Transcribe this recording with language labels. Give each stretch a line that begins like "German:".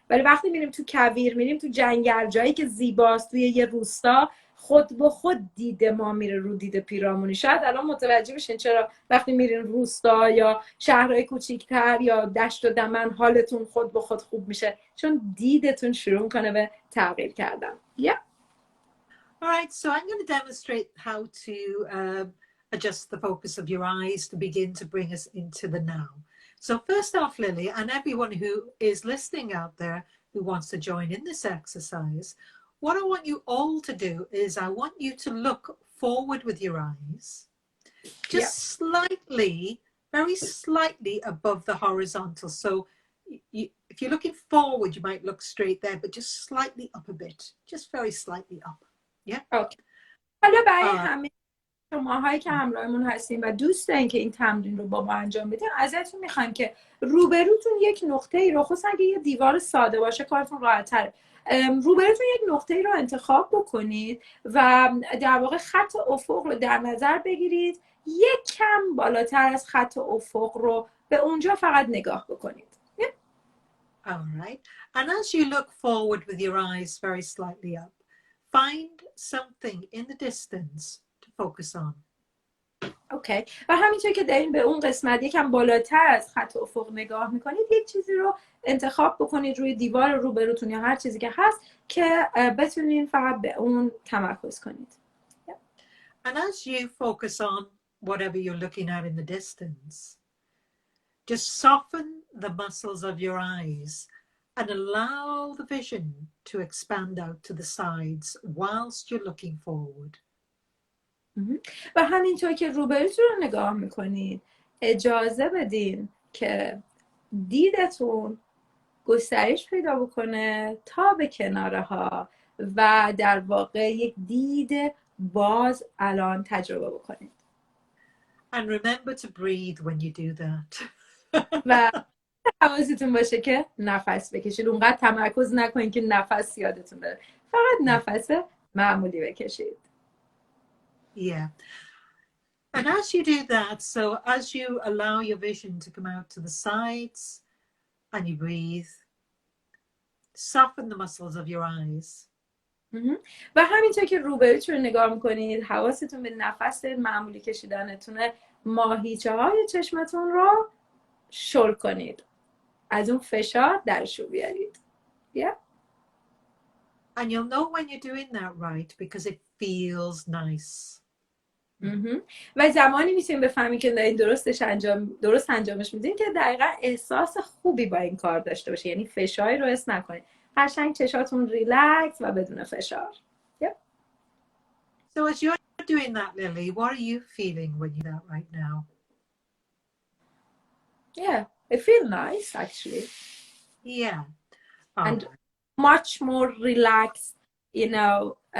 Persian: ولی وقتی میریم تو کویر، میریم تو جنگل، جایی که زیباست، توی یه روستا، خود به خود دید ما میره رو دید پیرامونی. شاید الان متوجه بشین چرا وقتی میرین روستا یا شهرهای کوچیک‌تر یا دشت و دمن حالتون خود به خود خوب میشه، چون دیدتون شروع میکنه به تغییر کردن.
English: Yeah. All right, so I'm going to demonstrate how to adjust the focus of your eyes to begin to bring us into the now. So first off, Lily, and everyone who is listening out there who wants to join in this exercise, what I want you all to do is I want you to look forward with your eyes, just slightly, very slightly above the horizontal. So if you're looking forward, you might look straight there, but just slightly up a bit, just very slightly up. Yeah. Okay.
Persian: حالا برای همه شماهایی که همراهمون هستین و دوست دارین که این تمرین رو با ما انجام بدین، ازتون میخوایم که روبروتون یک نقطه ای رو، خصوصا اگه یه دیوار ساده باشه کارتون راحت‌تره، روبروتون یک نقطه ای رو انتخاب بکنید و در واقع خط افق رو در نظر بگیرید، یک کم بالاتر از خط افق رو به اونجا فقط نگاه بکنید.
English: All right. And as you look forward with your eyes very slightly up, find something in the distance to focus on. Okay.
Persian: و همینطور که دارین به اون قسمت یکم بالاتر از خط افق نگاه میکنید، یک چیزی رو انتخاب بکنید روی دیوار روبروتون یا هر چیزی که هست که بتونین فقط به اون تمرکز کنید.
English: And as you focus on whatever you're looking at in the distance, just soften the muscles of your eyes and allow the vision to expand out to the sides whilst you're looking forward.
Persian: و همینطور که روبروتون رو نگاه میکنید، اجازه بدین که دیدتون گسترش پیدا بکنه تا به کناره ها و در واقع یک دید باز الان تجربه بکنید.
English: And remember to breathe when you do that.
Persian: و حواستون باشه که نفس بکشید. اونقدر تمرکز نکنید که نفس یادتون بره. فقط نفس معمولی بکشید.
English: Yeah. And as you do that, so as you allow your vision to come out to the sides and you breathe, soften the muscles of your eyes.
Persian: و همینطور که روبروتون رو نگاه میکنید، حواستون به نفس معمولی کشیدنتونه، ماهیچه های چشمتون رو شل کنید. از اون فشار درشو بیارید.
English: Yeah. And you'll know when you're doing that right because it feels nice.
Persian: و زمانی میتونید بفهمید که دارین درست انجامش میدین که دقیقا احساس خوبی با این کار داشته باشه، یعنی فشاری رو حس نکنید، قشنگ چشاتون ریلکس و بدون فشار.
English: Yep. So as you're doing that, Lily, what are you feeling when you're that right now? Yeah, I feel nice actually. Yeah. And much more relaxed, you know.